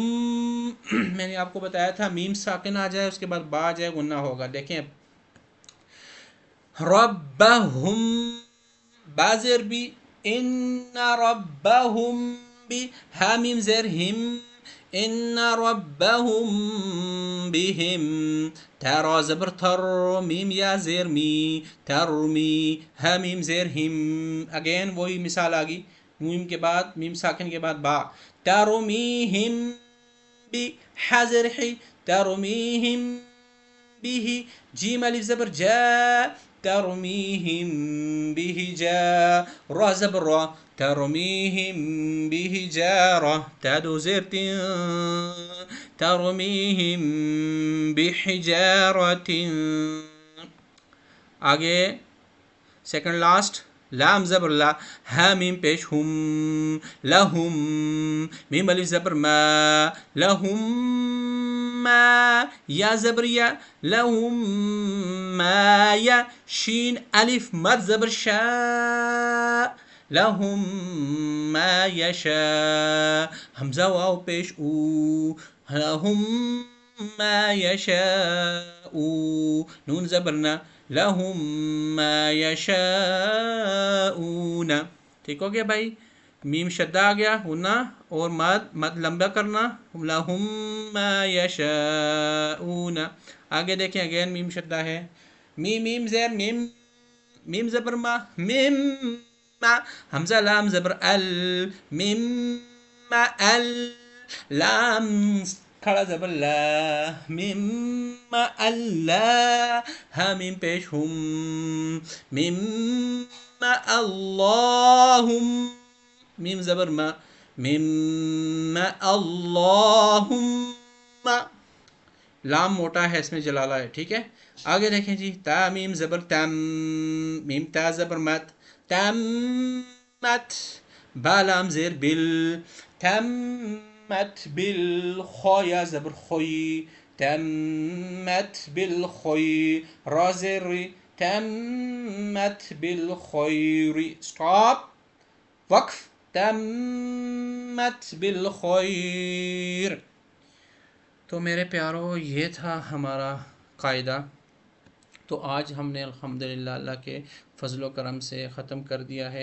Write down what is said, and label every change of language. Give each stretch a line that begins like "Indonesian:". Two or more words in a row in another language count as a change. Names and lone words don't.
Urdu: میں نے آپ کو بتایا تھا میم ساکن آ جائے اس کے بعد با آ جائے غنہ ہوگا. دیکھیں، ربہم، با زیر بھی،
Arabic: ان ربہم
Urdu: بھی، ہا میم زیر ہم، ان ربہم بہم، تا را زبر تر، میم یا زیر می، ترمی، ہا میم زیر ہم. اگین وہی مثال آگی، میم کے بعد، میم ساکن کے بعد با، ترمیہم بی، ہا زیر حی، ترمیہم بھی، جیم الف زبر جا،
Arabic: ترمیہم بحجارہ،
Urdu: را زبر را،
Arabic: ترمیہم بحجارہ،
Urdu: تا دو زیر تین،
Arabic: ترمیہم بحجارۃ.
Urdu: آگے
English: second last,
Urdu: لام زبر لا، ہا میم پیش ہم، لہم، میم الف زبر ما،
Arabic: لہم ما،
Urdu: یا زبر یا، لہم ما یا، شین الف مد زبر شا،
Arabic: لہم ما یشا،
Urdu: حمزہ واو پیش او،
Arabic: لہم ما یشاء،
Urdu: نون زبرنا،
Arabic: لہم ما یشاءون.
Urdu: ٹھیک ہو گیا بھائی، میم شدہ آ گیا ہونا، اور مد لمبا کرنا،
Arabic: لہم ما یشاءون.
Urdu: آگے دیکھیں اگین میم شدہ ہے، میم میم زیر میم، میم زبر ما، میم ما، حمزہ لام زبر ال، میم ما ال، لام کھڑا زبر لا، میم ما اللہ، ہا میم پیش ہم، میم ما اللہم، میم زبر ما، میم ما اللہم، لام موٹا ہے اس میں جلالہ ہے. ٹھیک ہے، آگے دیکھیں جی، تا میم زبر تم، میم تا زبر مت، تم مت، با لام زیر بل، تم مت بل، خو یا زبر خوی، تم مت بل خوی، را زیر ری، تم مت بل خویری. اسٹاپ، وقف،
Arabic: تمت بالخیر.
Urdu: تو میرے پیارو یہ تھا ہمارا قاعدہ، تو آج ہم نے الحمدللہ اللہ کے فضل و کرم سے ختم کر دیا ہے.